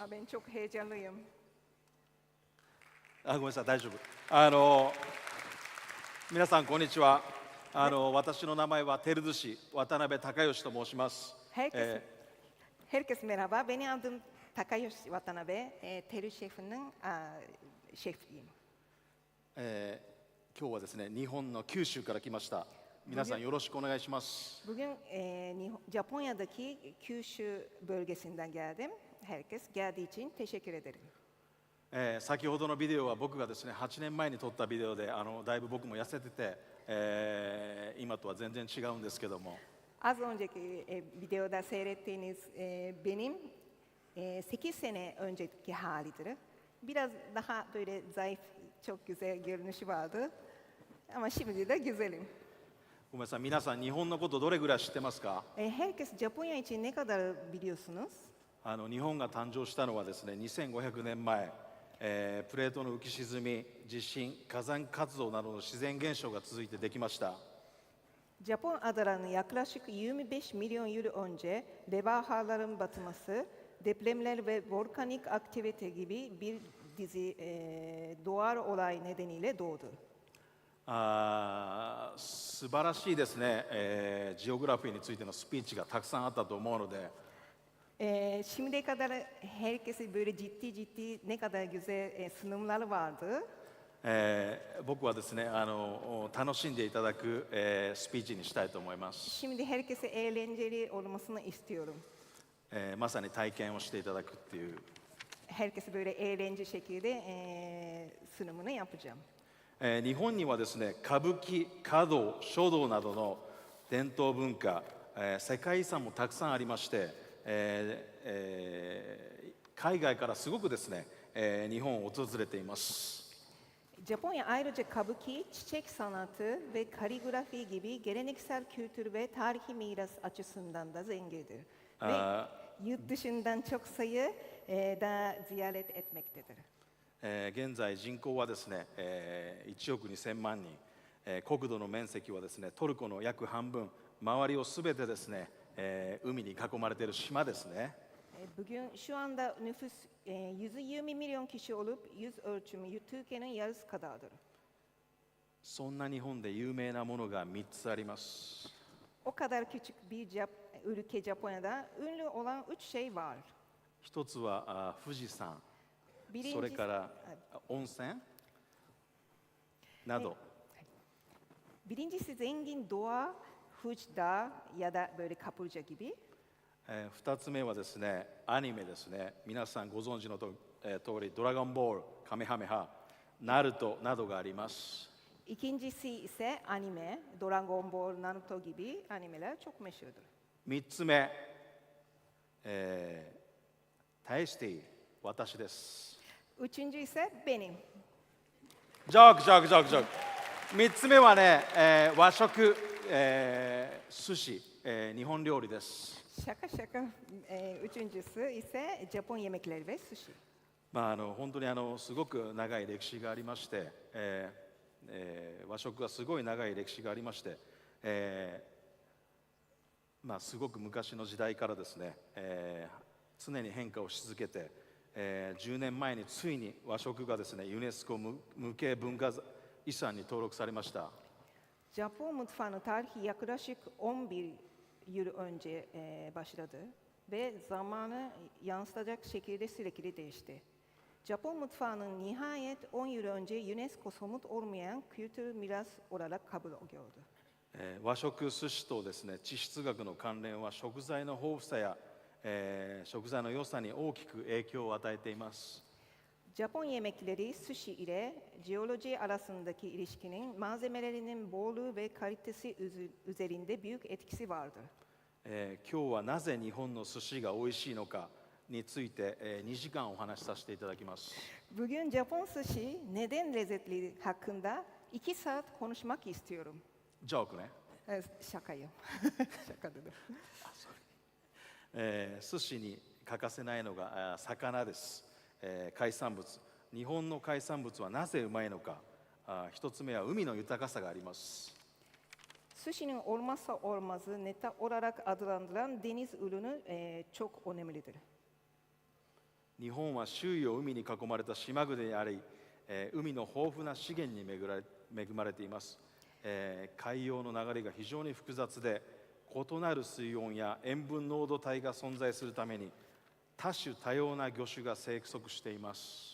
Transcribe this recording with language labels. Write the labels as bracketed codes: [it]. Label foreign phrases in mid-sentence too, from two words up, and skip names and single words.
[tr] Ben çok heyecanlıyım. [ja] ごめんなさい、大丈夫。皆さんこんにちは。私の名前は照寿司渡辺孝義と申します。 [tr] Herkes merhaba. Benim adım Takayoshi Watanabe. Teru şefinin şefiyim. [ja] 今日はですね、日本の九州から来ました。皆さんよろしくお願いします。 [tr] Bugün Japonya'daki Kyushu bölgesinden geldim. Herkes geldiği için teşekkür ederim. [ja] 先ほどのビデオは僕がですね、8年前に撮ったビデオで、だいぶ僕も痩せてて、今とは全然違うんですけども。 [tr] Az önceki videoda seyrettiğiniz benim 8 sene önceki halidir. Biraz daha böyle zayıf, çok güzel görünüşü vardı. Ama şimdi de güzelim. [ja] ごめんなさい、皆さん日本のことどれぐらい知ってますか？ [tr] Herkes Japonya için ne kadar biliyorsunuz? [ja] 日本が誕生したのはですね、2500年前、プレートの浮き沈み、地震、火山活動などの自然現象が続いてできました。 [tr] Japon adalarının yaklaşık 25 milyon yıl önce levhaların batması, depremler ve volkanik aktivite gibi bir dizi doğal olay nedeniyle doğdu. [ja] 素晴らしいですね、ジオグラフィーについてのスピーチがたくさんあったと思うので、 [tr] Şimdiye kadar herkese böyle ciddi ne kadar güzel sunumlar vardı. [ja] 僕はですね、楽しんでいただく、スピーチにしたいと思います。 [tr] Şimdi herkese eğlenceli olmasını istiyorum. [ja] まさに体験をしていただくっていう。 [tr] Herkese böyle eğlence şekilde sunumunu yapacağım. [ja] 日本にはですね、歌舞伎、華道、書道などの伝統文化、世界遺産もたくさんありまして、海外からすごくですね、日本を訪れています。 [tr] Japonya ayrıca kabuki, çiçek sanatı ve kaligrafi gibi geleneksel kültür ve tarihi miras açısından da zengindir. Ve yurt dışından çok sayı da ziyaret etmektedir. [ja] 現在人口はですね、1億2000万人、国土の面積はですね、トルコの約半分、周りをすべてですね、海に囲まれている島ですね。 [tr] Bugün şu anda nüfus 120 milyon kişi olup yüz ölçümü Türkiye'nin yarısı kadardır. [ja] そんな日本で有名なものが3つあります。 [tr] O kadar küçük bir ülke Japonya'da ünlü olan 3 şey var. [ja] 一つは富士山、それから温泉など。 [tr] Birincisi zengin doğa, Fuji Dağı ya da böyle kaplıca gibi. [ja] 2 つ目はですね、アニメですね。皆さんご存知の通り、ドラゴンボール、カメハメハ、ナルトなどがあります。 [tr] İkincisi ise anime, Dragon Ball, Naruto gibi animeler çok meşhurdur. [ja] 3 つ目、大して私です。 [tr] Üçüncü ise benim. [ja] ジョークジョークジョークジョーク。3つ目はね、和食、寿司、日本料理です。 [tr] Şaka şaka. Üçüncüsü ise Japon yemekleri ve sushi. [ja] 本当にすごく長い歴史がありまして、和食はすごい長い歴史がありまして、すごく昔の時代からですね、常に変化をし続けて、10年前についに和食がですね、ユネスコ無形文化遺産に登録されました。 [tr] Japon mutfağının tarihi yaklaşık 11 yıl önce başladı ve zamanı yansıtacak şekilde sürekli değişti. Japon mutfağının nihayet 10 yıl önce UNESCO somut olmayan kültür miras olarak kabul gördü. [ja] 和食寿司とですね、地質学の関連は食材の豊富さや、食材の良さに大きく影響を与えています。 [tr] Japon yemekleri sushi ile jeoloji arasındaki ilişkinin malzemelerinin bolluğu ve kalitesi üzerinde büyük etkisi vardır. [ja] 今日はなぜ日本の寿司が美味しいのかについて、2時間お話しさせていただきます。 [tr] Bugün Japon sushi neden lezzetli hakkında 2 saat konuşmak istiyorum. [ja] ジョークね。 [tr] Şakayım. Şaka dedim. [ja] 寿司に欠かせないのが魚です。海産物。日本の海産物はなぜうまいのか。一つ目は海の豊かさがあります。 [tr] Sushi'nin olmazsa olmazı neta olarak adlandırılan deniz ürünü çok önemlidir. [ja] 日本は周囲を海に囲まれた島国であり、海の豊富な資源に恵まれています。海洋の流れが非常に複雑で、異なる水温や塩分濃度帯が存在するために、多種多様な魚種が生息しています。